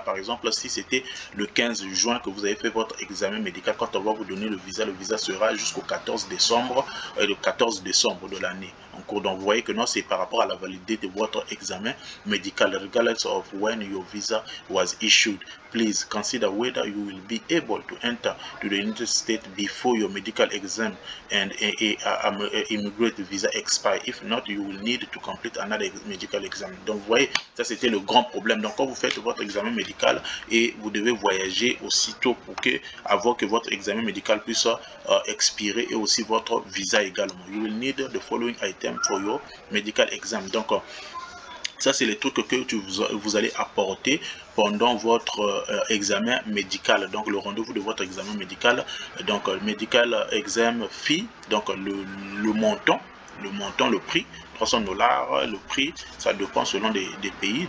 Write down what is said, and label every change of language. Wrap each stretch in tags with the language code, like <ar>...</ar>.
<fr>Par exemple, si c'était le 15 juin que vous avez fait votre examen médical, quand on va vous donner le visa sera jusqu'au 14 décembre, le 14 décembre de l'année. en cours. Donc vous voyez que non, c'est par rapport à la validité de votre examen médical,</fr> <en>regardless of when your visa was issued. Please consider whether you will be able to enter to the United States before your medical exam and immigrant visa expire. If not, you will need to complete another medical exam.</en> <fr>Donc vous voyez, ça c'était le grand problème. Donc quand vous faites votre examen médical et vous devez voyager aussitôt pour que, avant que votre examen médical puisse expirer, et aussi votre visa également.</fr> <en>You will need the following item for your medical exam.</en> <fr>Donc ça, c'est les trucs que vous allez apporter pendant votre examen médical. Donc, le rendez-vous de votre examen médical. Donc,</fr> <en>medical exam fee.</en> <fr>Donc, le montant, le prix. $300, le prix, ça dépend selon des pays.</fr>